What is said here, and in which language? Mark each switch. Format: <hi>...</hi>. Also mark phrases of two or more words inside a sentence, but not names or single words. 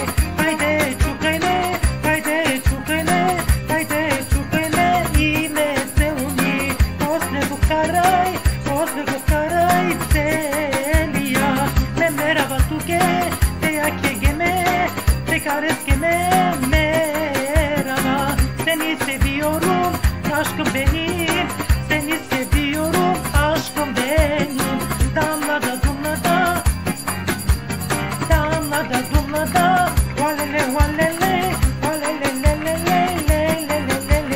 <bg>Хайде чукай ме, хайде чукай ме, хайде чукай ме и ме целуни, после го карай целия.</bg> <rom>Ne merava tuke, te jake geme, te kares geme, merava.</rom> <tr>Seni seviyorum, aşkım benim. Seni seviyorum, aşkım benim. Damlada dumlada, damlada dumlada, valele valele, valelelelelelelelelele.</tr>